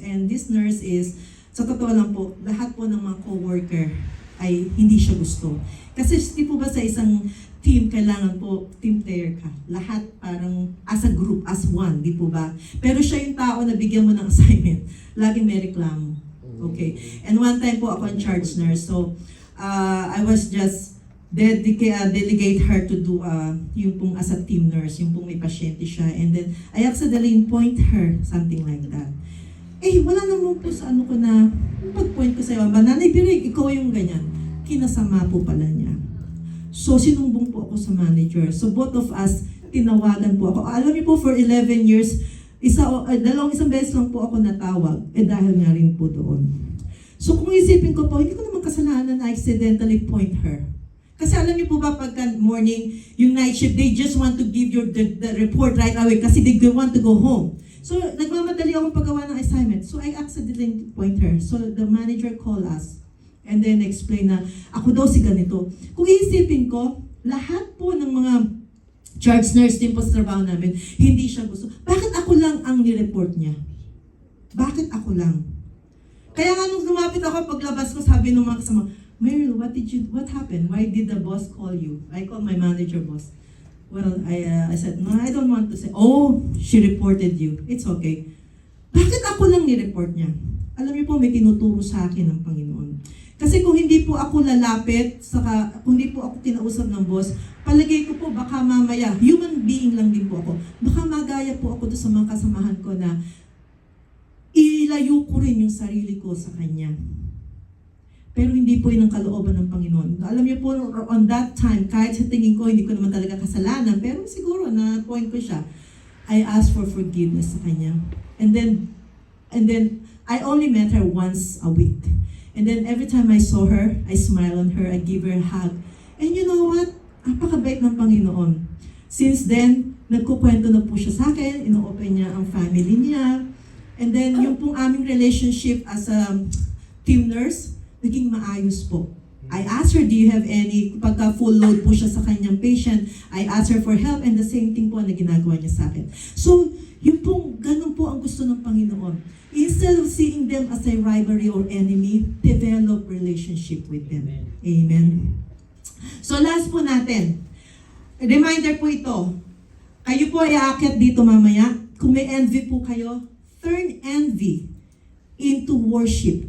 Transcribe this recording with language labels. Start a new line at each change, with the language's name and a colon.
English: And this nurse is,
Filipino: sa totoo lang po, lahat po ng mga co-worker ay hindi siya gusto. Kasi di po ba sa isang team, kailangan po, team player ka. Lahat parang
English: as a group, as one,
Filipino: di po ba? Pero siya yung tao na bigyan mo ng assignment. Laging may reklamo. Okay.
English: And one time
Filipino: po ako ang charge nurse.
English: So, I was just delegate her to do
Filipino: yung pong
English: as a team nurse,
Filipino: yung pong may pasyente siya.
English: And then, I accidentally point her, something like that.
Filipino: Wala naman po sa ano ko na, pag-point ko sa'yo, Nanay Birig, ikaw yung ganyan. Kinasama po pala niya. So, sinumbong po ako sa manager.
English: So, both of us,
Filipino: tinawagan po ako. Alam niyo po,
English: for 11 years,
Filipino: isang beses lang po ako natawag. Dahil nga rin po doon. So, kung isipin ko po, hindi ko naman kasalanan na
English: accidentally point her.
Filipino: Kasi alam niyo po ba, pagka
English: morning, yung night shift, they just want to give you the report right away
Filipino: kasi
English: they want to go home. So,
Filipino: nagmamadali akong paggawa ng assignment.
English: So, I accidentally point her. So, the manager called us. And then explain
Filipino: na, ako daw si ganito. Kung iisipin ko, lahat po ng mga charge nurse din po sa trabaho namin, hindi siya gusto. Bakit ako lang ang nireport niya? Bakit ako lang? Kaya nga nung lumapit ako, paglabas ko, sabi ng mga kasama, Meryl,
English: what happened? Why did the boss call you? I called my manager boss. Well, I said, no, I don't want to say, she reported you. It's okay.
Filipino: Bakit ako lang nireport niya? Alam niyo po, may tinuturo sa akin ng Panginoon. Kasi kung hindi po ako lalapit, kung hindi po ako kinausap ng boss, palagay ko po baka mamaya, human being lang din po ako, baka magaya po ako doon sa mga kasamahan ko na ilayo ko rin yung sarili ko sa kanya. Pero hindi po yun ang kalooban ng Panginoon. Alam niyo po,
English: on that time,
Filipino: kahit sa tingin ko, hindi ko naman talaga kasalanan, pero siguro na point ko siya,
English: I asked for forgiveness
Filipino: sa kanya. And then,
English: And then, I only met her once a week. And then every time I saw her, I smile on her, I give her a hug. And you know what?
Filipino: Napakabait ng Panginoon. Since then, nagkukwento na po siya sa akin, ino-open niya ang family niya.
English: And then,
Filipino: yung pong aming relationship
English: as a team nurse,
Filipino: naging maayos po.
English: I asked her, do you have any,
Filipino: pagka full load po siya sa kanyang patient,
English: I asked her for help, and the same thing po
Filipino: na ginagawa niya sa akin. So, yun pong, ganun po ang gusto ng Panginoon.
English: Instead of seeing them as a rivalry or enemy, develop relationship with them.
Filipino: Amen. So last po natin, reminder po ito, kayo po ay aakyat dito mamaya, kung may envy po kayo,
English: turn envy into worship.